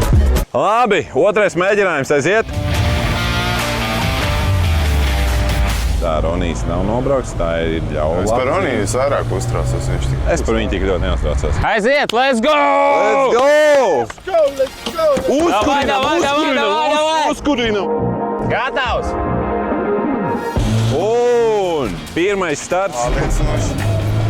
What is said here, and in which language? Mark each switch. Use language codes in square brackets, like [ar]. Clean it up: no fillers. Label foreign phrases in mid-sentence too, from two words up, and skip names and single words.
[lv] Labi, otrais mēģinājums aiziet. Tā Ronijs nav nobrauks, tā ir ļauba. Es par Roniju vairāk uztraucos. Viņš tik Es par viņu tik ļoti neuztraucos. Aiziet, [en] let's go! Let's go! [lv] Davai! Uzkurinam! Gatavs! Un pirmais starts. pārliecinoši.